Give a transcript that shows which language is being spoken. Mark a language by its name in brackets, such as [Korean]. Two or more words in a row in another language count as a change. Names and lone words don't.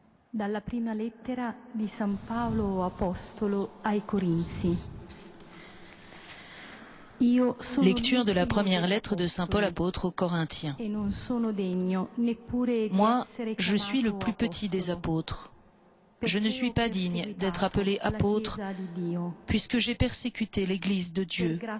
[Italian] Dalla prima lettera di San Paolo Apostolo ai Corinzi. [French] Lecture de la première lettre de Saint Paul apôtre aux Corinthiens. Moi, je suis le plus petit des apôtres. Je ne suis pas digne d'être appelé apôtre, puisque j'ai persécuté l'Église de Dieu.